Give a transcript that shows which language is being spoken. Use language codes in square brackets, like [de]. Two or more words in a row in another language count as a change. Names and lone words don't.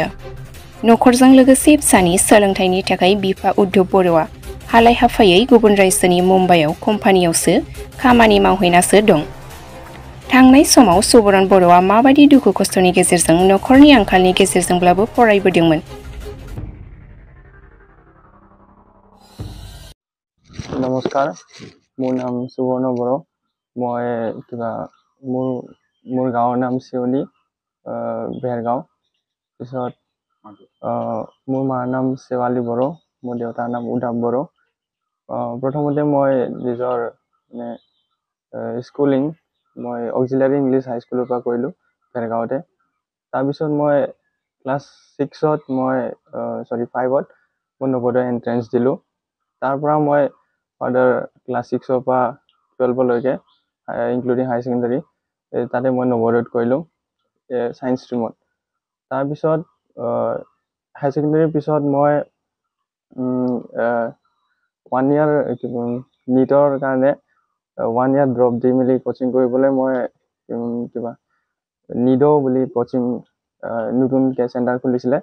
[brx] नखरजों लोगोसे फिसानि सोलोंथाइनि थाखाय बिफा उद्धव बर'आ हालाय हाफायै गुबुन रायजोनि मुम्बाइआव कम्पानियावसो खामानि मावहैनासो दं। थांनाय समाव सुबुरन बर'आ माबायदि दुखु खस्थनि गेजेरजों नखरनि आंखालनि गेजेरजोंब्लाबो फरायबोदोंमोन। [as] নমস্কাৰ, মোৰ নাম সুৱৰ্ণ বৰ'। মই কিবা মোৰ গাঁৱৰ নাম চিৱনী ভেৰগাঁও। পিছত মোৰ মাৰ নাম চেৱালী বৰ', মোৰ দেউতাৰ নাম উদাৱ বৰ'। প্ৰথমতে মই নিজৰ স্কুলিং মই অক্সিলিয়াৰী ইংলিশ হাই স্কুল পৰ কৰিলো ভেৰগাঁৱতে। তাৰপিছত মই ক্লাছ 6 মই চৰি 5 মই নৱোদয় এণ্ট্ৰেন্স দিলো। তাৰপৰা মই ফাৰ্দাৰ ক্লাছ 6 পৰা 12 লৈকে [en] including high secondary [as] তাতে মই নৱোদয়ত কৰিলোঁ [en] science stream. [as] তাৰপিছত [en] high secondary [as] পিছত মই 1 ইয়াৰ নীটৰ কাৰণে 1 ইয়াৰ ড্ৰপ দি মেলি কোচিং কৰিবলৈ মই কিবা নিডো বুলি কোচিং নতুনকৈ চেণ্টাৰ খুলিছিলে।